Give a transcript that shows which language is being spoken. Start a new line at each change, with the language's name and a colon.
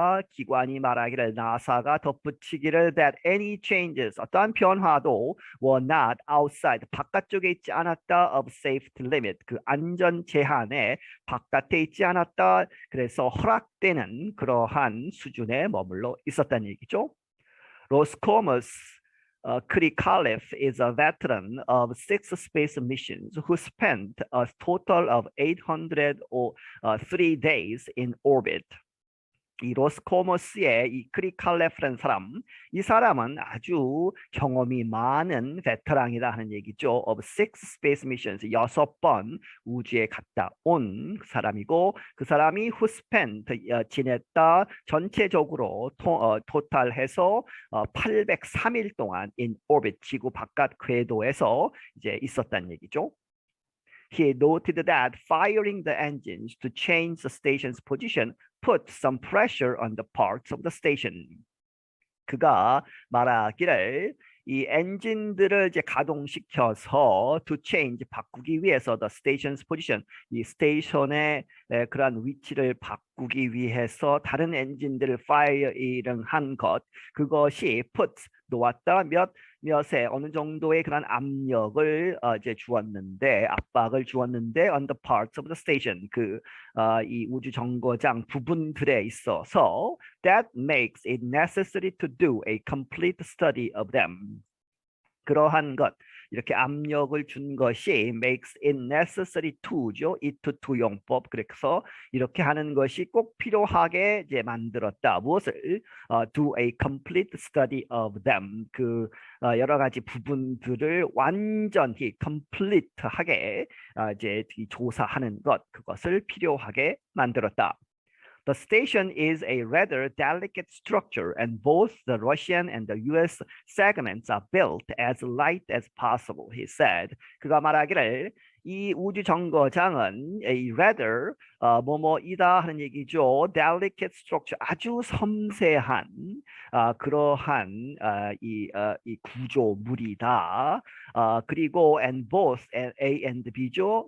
Korean: 기관이 말하기를 나사가 덧붙이기를
English: that any changes
Korean: 어떠한 변화도
English: were not outside
Korean: 바깥쪽에 있지 않았다
English: of safety limit
Korean: 그 안전 제한의 바깥에 있지 않았다 그래서 허락되는 그러한 수준에 머물러 있었다는 얘기죠.
English: Roscosmos Krikalev is a veteran of 6 space missions who spent a total of 803 days in orbit.
Korean: 이 로스코모스의 이 크리칼레프라는 사람, 이 사람은 아주 경험이 많은 베테랑이다 하는 얘기죠.
English: Of 6 space missions,
Korean: 6번 우주에 갔다 온 사람이고 그 사람이
English: who spent,
Korean: 지냈다 전체적으로 토탈해서 803일 동안
English: in orbit,
Korean: 지구 바깥 궤도에서 이제 있었다는 얘기죠.
English: He noted that firing the engines to change the station's position put some pressure on the parts of the station.
Korean: 그가 말하기를 이 엔진들을 이제 가동시켜서
English: to change
Korean: 바꾸기 위해서
English: the station's position
Korean: 이 스테이션의 그러한 위치를 바꾸기 위해서 다른 엔진들을 firing 한 것 그것이 put 놓았다 몇에 어느 정도의 그런 압력을 이제 주었는데 압박을 주었는데
English: on the parts of the station
Korean: 이 우주 정거장 부분들에 있어서
English: that makes it necessary to do a complete study of them.
Korean: 그러한 것 이렇게 압력을 준 것이
English: makes it necessary to
Korean: 죠.
English: it to 용법.
Korean: 그래서 이렇게 하는 것이 꼭 필요하게 이제 만들었다.
English: 무엇을 do a complete study of them.
Korean: 여러 가지 부분들을 완전히 complete하게 이제 조사하는 것 그것을 필요하게 만들었다.
English: The station is a rather delicate structure, and both the Russian and the US segments are built as light as possible, he said.
Korean: 그가 말하기를 이 우주 정거장은
English: a rather
Korean: 뭐뭐이다 하는 얘기죠.
English: delicate structure
Korean: 아주 섬세한 그러한 이 구조물이다.
English: 그리고 and both A and B죠.